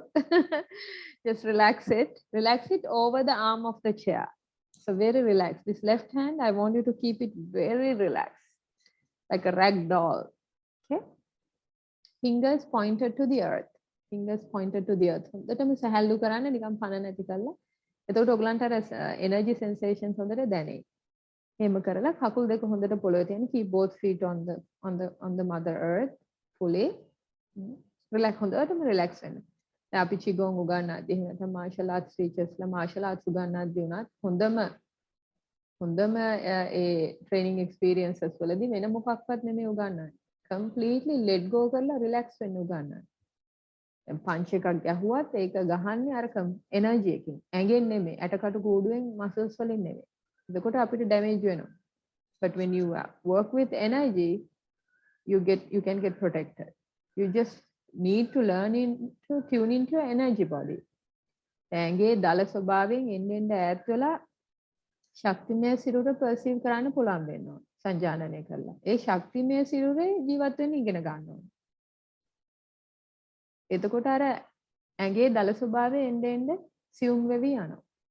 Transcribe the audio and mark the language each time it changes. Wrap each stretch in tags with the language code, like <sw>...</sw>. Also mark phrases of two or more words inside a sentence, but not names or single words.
<en>Just relax it. Relax it over the arm of the chair. So very relaxed. This left hand, I want you to keep it very relaxed, like a rag doll. Okay. Fingers pointed to the earth. Fingers pointed to the earth.</en> <si>හොඳටම සහැල්ලු කරන්න නිකන් පණ නැති කරලා. එතකොට ඔයගලන්ට අර</si> <en>energy sensations</en> <si>හොඳට දැනෙයි. එහෙම කරලා කකුල් දෙක හොඳට පොළොවේ තියන්න.</si> <en>Keep both feet on the mother earth fully.</en> <si>Relax හොඳටම relax වෙන්න. දැන් අපි චිගෝන් උගන්වද්දී එහෙම නැත්නම්</si> <en>martial arts teachers</en> <si>ලා</si> <en>martial arts</en> <si>උගන්වද්දී උනත් හොඳම ඒ</si> <en>training experiences</en> <si>වලදී වෙන මොකක්වත් නෙමෙයි උගන්වන්නේ.</si> <en>Completely let go</en> <si>කරලා relax වෙන්න උගන්වන්නේ. දැන් පංච් එකක් ගැහුවත් ඒක ගහන්නේ අර එනර්ජි එකකින්. ඇඟෙන් නෙමෙයි,</si> <en>ඇටකටු</en> <si>කූඩුවෙන් muscles වලින් නෙමෙයි. එතකොට අපිට damage වෙනවා.</si> <en>But when you work with energy, you can get protected. You just need to learn to tune into your energy body.</en> <si>ඇඟේ දල ස්වභාවයෙන් එන්න ඈත් වෙලා ශක්තිමය සිරුර perceive කරන්න පුළුවන් වෙන්න ඕන. සංජානනය කරලා. ඒ ශක්තිමය සිරුරේ ජීවත් වෙන්න ඉගෙන ගන්න ඕන. එතකොට අර ඇඟේ දල ස්වභාවය එන්න සියුම් වෙවි යනවා.</si>